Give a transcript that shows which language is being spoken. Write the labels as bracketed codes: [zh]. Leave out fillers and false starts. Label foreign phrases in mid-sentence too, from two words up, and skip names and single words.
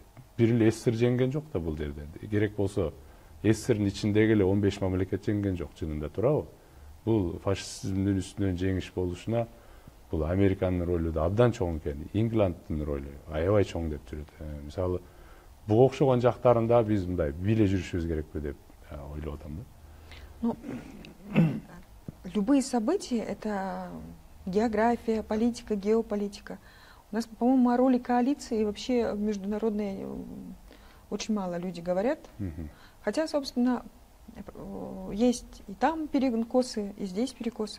[ky] Бир эле СССР жеңген жок да бул жерде. Керек болсо СССРдин ичиндеги эле 15 мамлекет жеңген жок чынында, туурабы? Бул фашизмдин үстүнөн жеңиш болушуна бул Американын ролу да абдан чоң экен. Ингланддын ролу аябай чоң деп жүрөт. Мисалы, буга окшогон жактарында биз мындай биле жүрүшүбүз керекпи деп ойлоп атам да. [ru] Ну, любые события — это география, политика, геополитика. У нас, по-моему, о роли коалиции вообще международной очень мало люди говорят. Хотя, собственно, есть и там перекосы, и здесь перекосы.